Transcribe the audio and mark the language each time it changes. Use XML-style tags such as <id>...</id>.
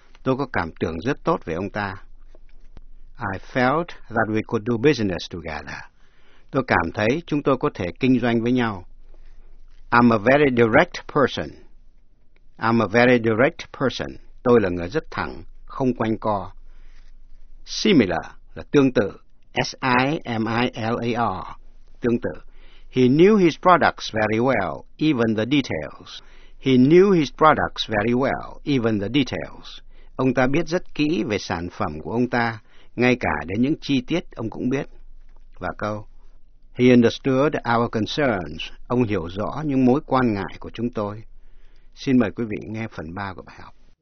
<vi>Tôi có cảm tưởng rất tốt về ông ta.</vi> <en>I felt that we could do business together.</en> <vi>Tôi cảm thấy chúng tôi có thể kinh doanh với nhau.</vi> <en>I'm a very direct person. I'm a very direct person.</en> <vi>Tôi là người rất thẳng, không quanh co. Similar là tương tự. S-I-M-I-L-A-R. Tương tự.</vi> <en>He knew his products very well, even the details. He knew his products very well, even the details.</en> <vi>Ông ta biết rất kỹ về sản phẩm của ông ta, ngay cả đến những chi tiết ông cũng biết. Và câu,</vi> <en>he understood our concerns.</en> <vi>Ông hiểu rõ những mối quan ngại của chúng tôi. Xin mời quý vị nghe phần 3 của bài học.</vi>